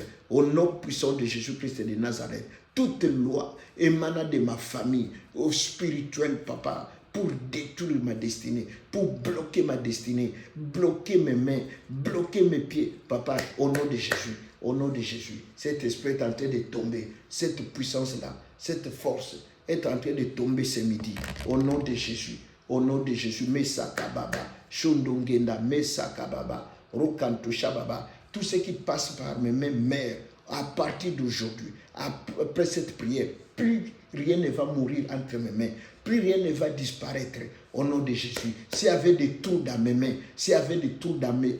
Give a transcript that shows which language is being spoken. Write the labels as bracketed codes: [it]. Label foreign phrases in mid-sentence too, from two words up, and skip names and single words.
[fr] Au nom puissant de Jésus-Christ de Nazareth, toute loi émanant de ma famille, au spirituel, papa, pour détruire ma destinée, pour bloquer ma destinée, bloquer mes mains, bloquer mes pieds, papa, au nom de Jésus. Au nom de Jésus, cet esprit est en train de tomber. Cette puissance-là, cette force est en train de tomber ce midi. Au nom de Jésus. Au nom de Jésus. Mesaka Baba. Shondongenda. Mesaka Baba. Rokantusha Baba. Tout ce qui passe par mes mains mères, À partir d'aujourd'hui, après cette prière, plus rien ne va mourir entre mes mains, plus rien ne va disparaître au nom de Jésus. S'il y avait des trous dans mes mains, s'il y avait des trous dans mes...